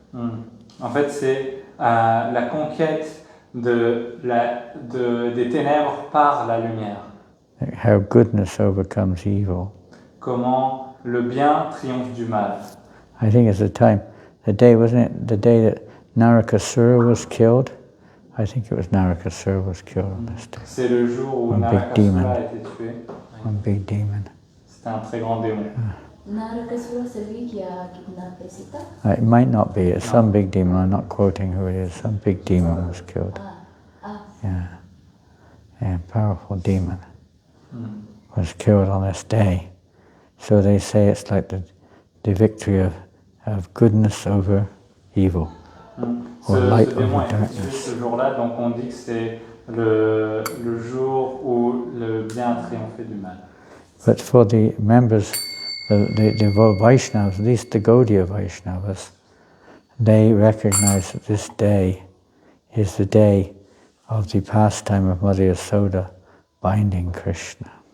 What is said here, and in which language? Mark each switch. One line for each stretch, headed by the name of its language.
French: En fait, c'est la conquête des ténèbres par la lumière.
English: How goodness overcomes evil.
French: Comment le bien triomphe du mal.
English: I think it's the day, wasn't it? The day that Narakasura was killed. I think it was Narakasura was killed on this day.
French: C'est le jour où Narakasura a été tué.
English: One big demon.
French: C'était un très grand démon. Narakasura, c'est lui qui a kidnappé Sita?
English: It might not be. It's some big demon. I'm not quoting who it is. Some big demon was killed. Yeah, powerful demon was killed on this day. So they say it's like the victory of goodness over evil, or light over darkness.
French: Ce jour-là, donc on dit que c'est le jour où le bien a triomphé du mal.
English: But for the members, the Vaishnavas, at least the Gaudiya Vaishnavas, they recognize that this day is the day of the pastime of Mother Yasoda binding Krishna.